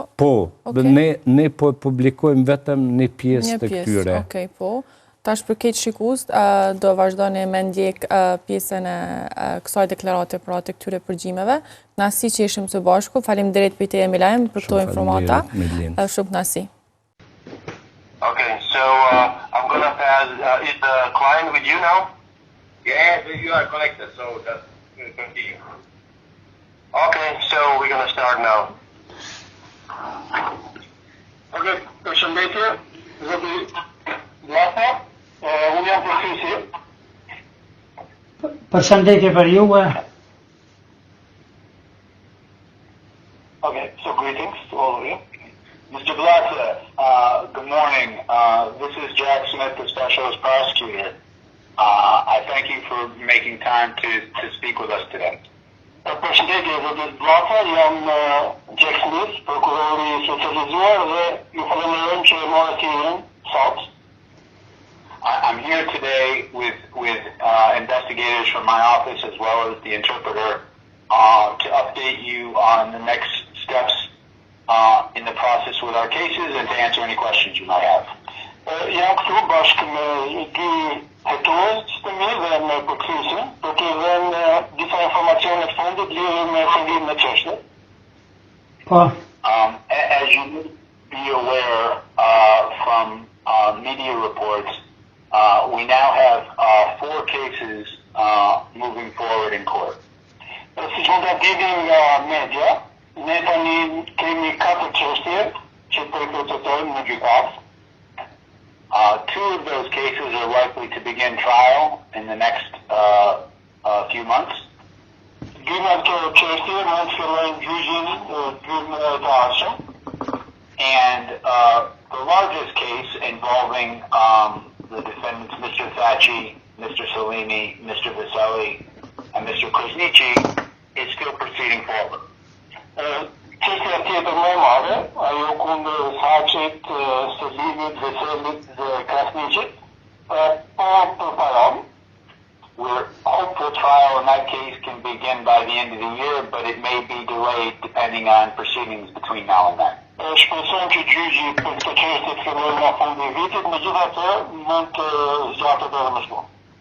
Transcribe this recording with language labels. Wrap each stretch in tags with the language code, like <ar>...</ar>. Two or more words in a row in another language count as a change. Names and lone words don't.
<sq>Po, ne po e publikojmë vetëm një pjesë të këtyre. Okej, po. Tash për këtë shikus, do vazhdoni me ndjek pjesën e kësaj deklarate pra të këtyre përgjimeve. Nasi që ishim të bashku, falim drejt për te Milajm për këto informata. Shumë nasi.</sq> <en>Okay, so I'm going to pass, is the client with you now? Yes, you are connected, so that's going to continue. Okay, so we're going to start now.</en> <sq>Okay, përshëndetje, zoti Blata, unë jam përfisi. Përshëndetje për juve.</sq> <en>Okay, so greetings to all of you. Mr. Blata, good morning. This is Jack Smith, the Specialist Prosecutor. I thank you for making time to speak with us today.</en> <sq>Përshëndetje, zoti Blata, jam Jack Smith, prokurori specializuar dhe ju falenderojmë që morët hyrjen sot.</sq> <en>I'm here today with investigators from my office as well as the interpreter to update you on the next steps in the process with our cases and to answer any questions you might have.</en> <sq>Jam këtu bashkë me dy hetues të mi dhe me përkthyesin për të dhënë disa informacione të fundit lidhur me fillimin e çështjes. Po.</sq> <en>As you may be aware from media reports, we now have 4 cases moving forward in court.</en> <sq>Si që nga dini nga media, ne tani kemi 4 çështje që po i procetojmë në gjykatë.</sq> <en>2 of those cases are likely to begin trial in the next few months.</en> <sq>Dy nga këto çështje mund të fillojnë gjyqin të ardhshëm.</sq> <en>And the largest case involving the defendants Mr. Thacci, Mr. Salini, Mr. Vaselli, and Mr. Krasniqi is still proceeding forward.</en> <sq>Çështja tjetër më e madhe, ajo kundër Thacit, Salinit, Veselit dhe Krasniqit, po përparon.</sq> <en>We're hopeful trial in that case can begin by the end of the year, but it may be delayed depending on proceedings between now and then.</en> <sq>Shpresojmë që gjyqi për këtë çështje të fillojë nga fundi i vitit, megjithatë mund të zgjatet edhe më shpejt.</sq>